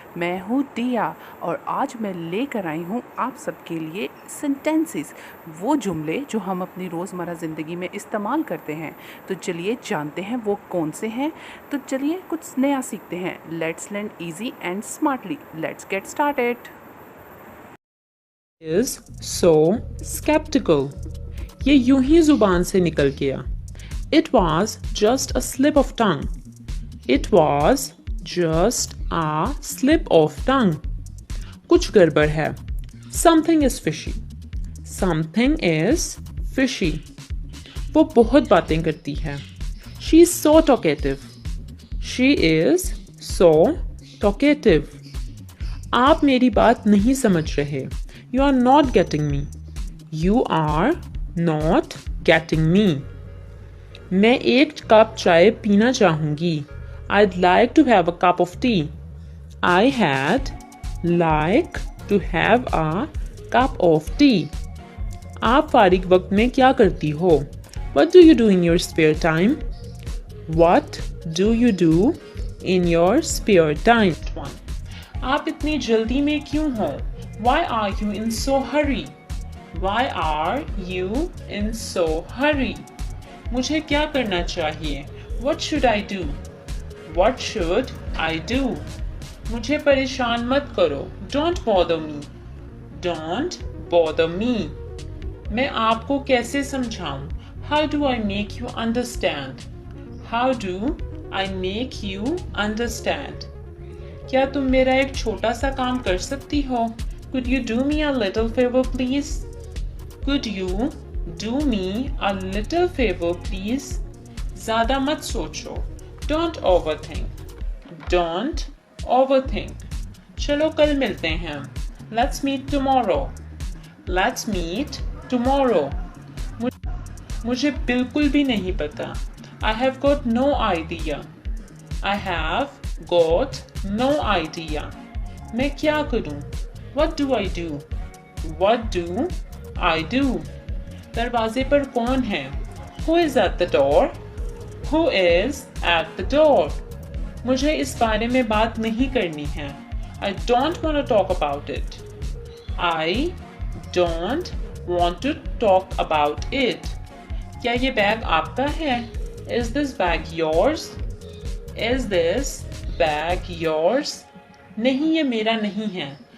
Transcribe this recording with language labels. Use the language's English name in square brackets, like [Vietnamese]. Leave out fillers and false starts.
[Hindi] मैं हूँ दिया और आज मैं लेकर आई हूँ आप सबके लिए सेंटेंसेस, वो जुमले जो हम अपनी रोज़मर्रा ज़िंदगी में इस्तेमाल करते हैं। तो चलिए जानते हैं वो कौन से हैं। तो चलिए कुछ नया सीखते हैं। [English] Let's learn easy and smartly. Let's get started. is so skeptical. [Hindi] ये यूं ही जुबान से निकल गया. [English] It was just a slip of tongue. It was just a slip of tongue. [Hindi] कुछ गड़बड़ है. [English] Something is fishy. Something is fishy. [Hindi] वो बहुत बातें करती है. [English] She is so talkative. She is so talkative. [Hindi] आप मेरी बात नहीं समझ रहे. [English] You are not getting me. You are not getting me. [Hindi] मैं एक कप चाय पीना चाहूँगी. [English] I'd like to have a cup of tea. I had like to have a cup of tea. [Hindi] आप फारिग वक्त में क्या करती हो? [English] What do you do in your spare time? What do you do in your spare time? [Hindi] आप इतनी जल्दी में क्यों हो? [English] Why are you in so hurry? Why are you in so hurry? [Hindi] मुझे क्या करना चाहिए? [English] What should I do? What should I do? [Hindi] मुझे परेशान मत करो. [English] Don't bother me. Don't bother me. [Hindi] मैं आपको कैसे समझाऊं? [English] How do I make you understand? How do I make you understand? [Hindi] क्या तुम मेरा एक छोटा सा काम कर सकती हो? [English] Could you do me a little favor, please? Could you do me a little favor, please? [Hindi] ज़्यादा मत सोचो. [English] Don't overthink. Don't overthink. [Hindi] चलो कल मिलते हैं. [English] Let's meet tomorrow. Let's meet tomorrow. [Hindi] मुझे बिल्कुल भी नहीं पता. [English] I have got no idea. I have got no idea. [Hindi] मैं क्या करूं? [English] What do I do? What do I do? [Hindi] दरवाजे पर कौन है? [English] Who is at the door? Who is at the door? [Hindi] मुझे इस बारे में बात नहीं करनी है. [English] I don't want to talk about it. I don't want to talk about it. [Hindi] क्या ये बैग आपका है? [English] Is this bag yours? Is this bag yours? [Hindi] नहीं, ये मेरा नहीं है.